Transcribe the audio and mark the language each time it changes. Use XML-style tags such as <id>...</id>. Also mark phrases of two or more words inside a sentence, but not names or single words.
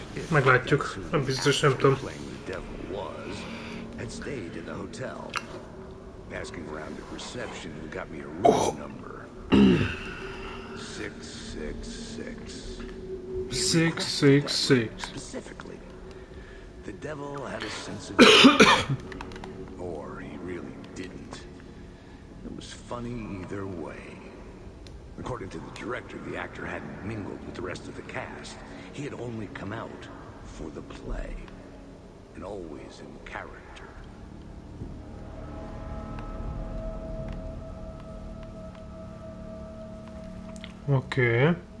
<hu>Meglátjuk. Nem biztos, nem tudom.</hu> <en>Playing the devil was, had stayed in the hotel. Asking around at reception and got me a room number. 666. 666. Specifically, the devil had a sense of humor. Or he really didn't. It was funny either way. According to the director, the actor hadn't mingled with the rest of the cast. He had only come out for the play. And always in character.</en> <hu>Oké.</hu>